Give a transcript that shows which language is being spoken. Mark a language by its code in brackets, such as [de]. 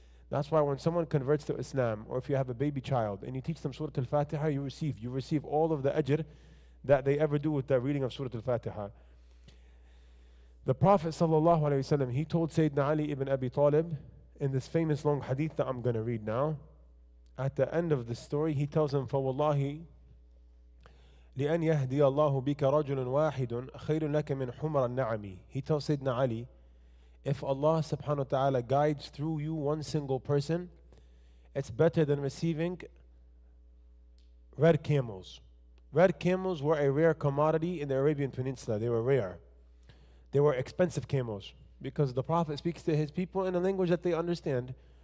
[en] That's why when someone converts to Islam, or if you have a baby child and you teach them Surah Al-Fatiha, you receive all of the ajr that they ever do with the reading of Surah Al-Fatiha. The Prophet ﷺ, he told Sayyidina Ali ibn Abi Talib in this famous long hadith that I'm going to read now. At the end of the story, he tells him, [ar] فَوَاللَّهِ لِأَنْ يَهْدِيَ اللَّهُ بِكَ رَجُلٌ وَاحِدٌ خَيْرٌ لَكَ مِنْ حُمْرَ النَّعَمِ. [en] He tells Sayyidina Ali, if Allah subhanahu wa ta'ala guides through you one single person, it's better than receiving red camels. Red camels were a rare commodity in the Arabian Peninsula. They were rare. They were expensive camels because the Prophet speaks to his people in a language that they understand.